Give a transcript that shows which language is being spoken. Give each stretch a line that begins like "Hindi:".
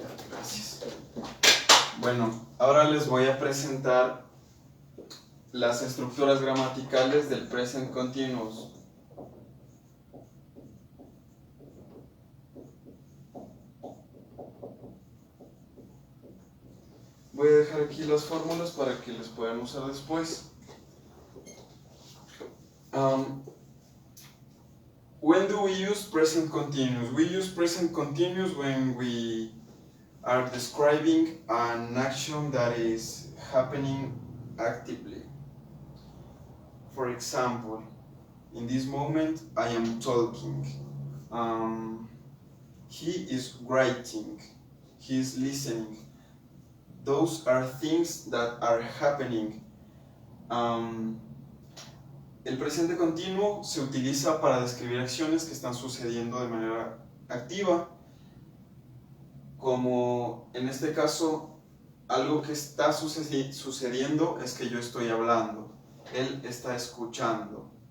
Spanish: Gracias. Bueno, ahora les voy a presentar las estructuras gramaticales del present continuous. Voy a dejar aquí las fórmulas para que las puedan usar después.
English: When do we use present continuous? We use present continuous when we are describing an action that is happening actively. For example, in this moment I am talking. He is writing. He is listening. Those are things that are happening.
Spanish: El presente continuo se utiliza para describir acciones que están sucediendo de manera activa, como en este caso, algo que está sucediendo es que yo estoy hablando, él está escuchando.